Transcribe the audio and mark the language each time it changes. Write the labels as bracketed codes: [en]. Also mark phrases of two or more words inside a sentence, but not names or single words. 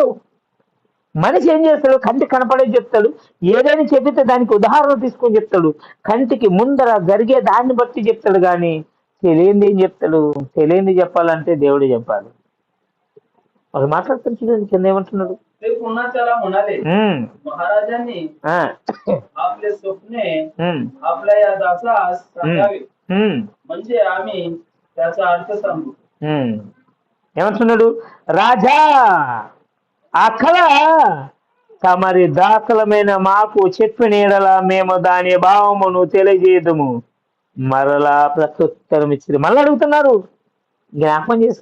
[te] మనిషి ఏం చేస్తాడు? కంటికి కనపడేది చెప్తాడు. ఏదైనా చెబితే దానికి ఉదాహరణ తీసుకొని చెప్తాడు. కంటికి ముందర జరిగే దాన్ని బట్టి చెప్తాడు. కానీ తెలియంది ఏం చెప్తాడు? తెలియంది చెప్పాలంటే దేవుడే చెప్పాలి. వాళ్ళు మాట్లాడుతారు చూడండి కింద ఏమంటున్నాడు? [mr] ते पुन्हा त्याला म्हणाले, महाराजांनी आपले स्वप्ने आपल्या या दासास सांगावे, म्हणजे आम्ही त्याचा अर्थ सांगू. [te] ఏమంటున్నాడు? రాజా, ఆ కళ తమరి దాఖలమైన మాకు చెప్పిన ఎడల మేము దాని భావమును తెలియజేయదము. మరలా ప్రత్యుత్తరం ఇచ్చింది. మళ్ళీ అడుగుతున్నారు, జ్ఞాపకం చేస్తున్నారు.